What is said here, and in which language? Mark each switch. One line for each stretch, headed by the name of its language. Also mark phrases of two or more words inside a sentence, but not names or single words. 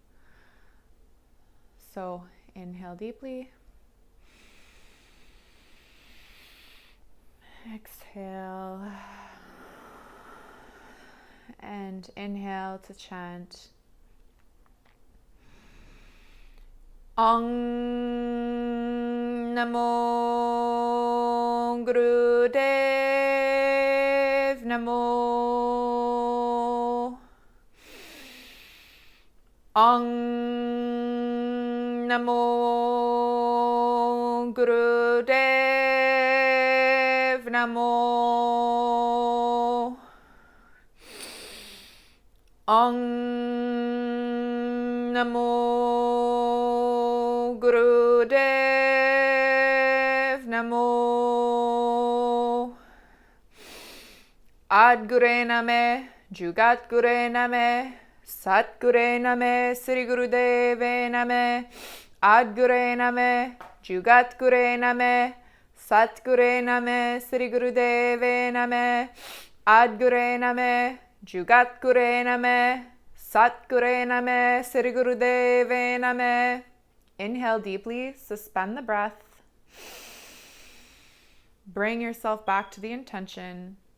English: So inhale deeply. Exhale. And inhale to chant
Punjabi: ਓਂ ਨਮੋ ਗੁਰਦੇਵ ਨਮੋ. ਓਂ ਨਮੋ ਗੁਰਦੇਵ ਨਮੋ. ਓਂ ਨਮੋ ਗੁਰਦੇਵ ਨਮੋ. ਆਦਗੁਰੇ ਨਮਹ, ਜੁਗਾਦ ਗੁਰੇ ਨਮਹ, ਸਤਿਗੁਰੇ ਨਮਹ, ਸ੍ਰੀ ਗੁਰਦੇਵੇ ਨਮਹ. ਆਦਗੁਰੇ ਨਮਹ, ਜੁਗਾਦ ਗੁਰੇ ਨਮਹ, ਸਤਿਗੁਰੇ ਨਮਹ, ਸ੍ਰੀ ਗੁਰਦੇਵੇ ਨਮਹ. ਆਦਗੁਰੇ ਨਮਹ, ਜੁਗਾਦ ਗੁਰੇ ਨਮਹ, ਸਤਿਗੁਰੇ ਨਮਹ, ਸ੍ਰੀ ਗੁਰਦੇਵੇ ਨਮਹ.
English: Inhale deeply, suspend the breath. Bring yourself back to the intention.